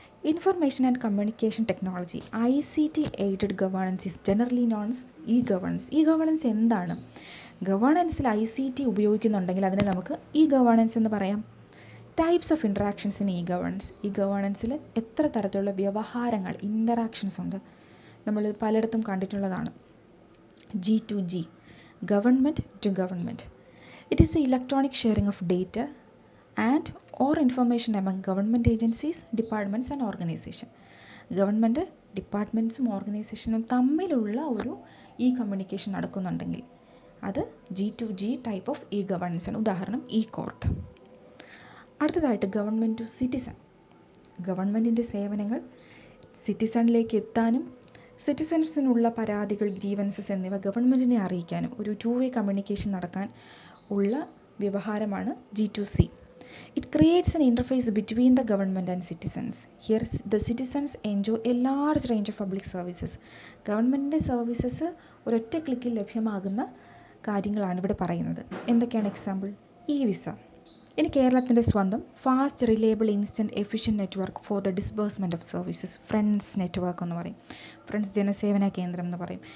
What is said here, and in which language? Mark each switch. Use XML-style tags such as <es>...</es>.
<en>Information and communication technology ICT aided governance is generally known as e governance.</en> <ml>E governance എന്താണ്? ഗവേണൻസിൽ ICT ഉപയോഗിക്കുന്നുണ്ടെങ്കിൽ അതിനെ നമുക്ക് E governance എന്ന് പറയാം.</ml> <en>Types of interactions in e governance.</en> <ml>ഈ ഗവേണൻസിൽ എത്ര തരത്തിലുള്ള വ്യവഹാരങ്ങൾ, ഇൻ്ററാക്ഷൻസ് ഉണ്ട്? നമ്മൾ പലയിടത്തും കണ്ടിട്ടുള്ളതാണ്.</ml> <en>G2G, government to government. It is the electronic sharing of data and or information among government agencies, departments and organizations.</en> <ml>Government ഡിപ്പാർട്ട്മെൻറ്റ്സും ഓർഗനൈസേഷനും തമ്മിലുള്ള ഒരു കമ്മ്യൂണിക്കേഷൻ നടക്കുന്നുണ്ടെങ്കിൽ അത് G2G ടൈപ്പ് ഓഫ് ഗവേണൻസ് ആണ്. ഉദാഹരണം കോർട്ട്. അടുത്തതായിട്ട് ഗവൺമെൻറ് ടു സിറ്റിസൺ. ഗവൺമെൻറ്റിൻ്റെ സേവനങ്ങൾ സിറ്റിസണിലേക്ക് എത്താനും സിറ്റിസൺസിനുള്ള പരാതികൾ, ഗ്രീവൻസസ് എന്നിവ ഗവൺമെൻറ്റിനെ അറിയിക്കാനും ഒരു കമ്മ്യൂണിക്കേഷൻ നടക്കാൻ ഉള്ള വ്യവഹാരമാണ് G2C.</ml> <en>It creates an interface between the government and citizens. Here the citizens enjoy a large range of public services.</en> <ml>ഗവൺമെൻറ്റിൻ്റെ സർവീസസ് ഒരൊറ്റ ക്ലിക്കിൽ ലഭ്യമാകുന്ന കാര്യങ്ങളാണ് ഇവിടെ പറയുന്നത്. എന്തൊക്കെയാണ് എക്സാമ്പിൾ? വിസ. ഇനി കേരളത്തിൻ്റെ സ്വന്തം</ml> <en>Fast, reliable, instant, efficient network for the disbursement of services.</en> <ml>Friends network എന്ന് പറയും. ഫ്രണ്ട്സ് ജനസേവന കേന്ദ്രം എന്ന് പറയും.</ml>